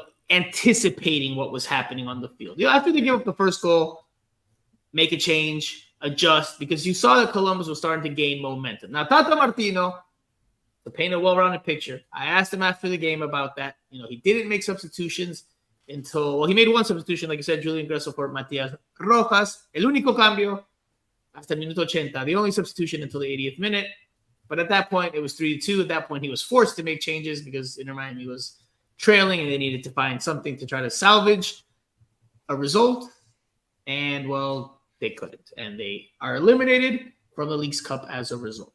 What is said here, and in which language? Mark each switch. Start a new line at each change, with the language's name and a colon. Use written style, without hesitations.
English: anticipating what was happening on the field. After they give up the first goal, make a change, adjust, because you saw that Columbus was starting to gain momentum. Now, Tata Martino, to paint a well-rounded picture, I asked him after the game about that. He didn't make substitutions until, he made one substitution, like I said, Julian Gressel for Matias Rojas.
Spanish: El único cambio hasta el minuto 80.
English: The only substitution until the 80th minute. But at that point, it was 3-2. At that point, he was forced to make changes because Inter Miami was trailing and they needed to find something to try to salvage a result. And, well, they couldn't. And they are eliminated from the Leagues Cup as a result.